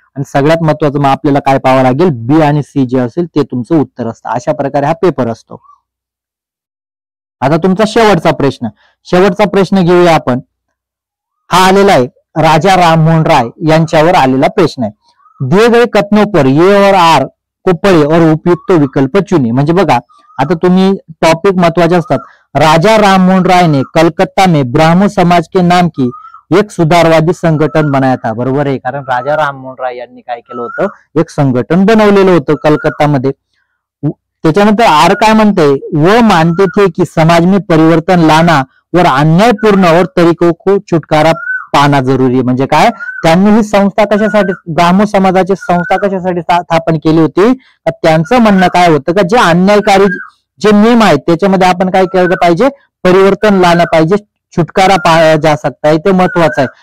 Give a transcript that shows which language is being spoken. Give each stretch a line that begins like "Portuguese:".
Marathi: आणि सगळ्यात महत्वाचं मग आपल्याला काय पाहावं लागेल, बी आणि सी जे असेल ते तुमचं उत्तर असतं. अशा प्रकारे हा पेपर असतो. आता तुमचा शेवटचा प्रश्न घेऊया आपण. हा आलेला आहे राजा राममोहन राय यांच्यावर आलेला प्रश्न आहे.
Hindi: दिए गए कथनों पर ये और आर को पढ़े और उपयुक्त विकल्प चुने.
Marathi: म्हणजे बघा आता तुम्ही टॉपिक महत्वाचे असतात.
Hindi: राजा राममोहन राय ने कलकत्ता में ब्राह्मण समाज के नाम की एक सुधारवादी संघटन बनाया था.
Marathi: बरोबर आहे, कारण राजा राममोहन राय यांनी काय केलं होतं, एक संघटन बनवलेलं होतं कलकत्तामध्ये. त्याच्यानंतर आर काय म्हणते,
Hindi: वो मानते थे की समाज में परिवर्तन लाना और अन्यायपूर्ण और तरीकों को छुटकारा पाना जरुरी
Marathi: आहे. म्हणजे काय, त्यांनी ही संस्था कशासाठी, ब्राह्मण समाजाची संस्था कशासाठी स्थापन केली होती, त्यांचं म्हणणं काय होतं का जे अन्यायकारी जे नियम आहेत त्याच्यामध्ये आपण काय केलं पाहिजे, परिवर्तन लावलं पाहिजे,
Hindi: छुटकारा पाया जा सकता है,
Marathi: ते महत्वाचं आहे.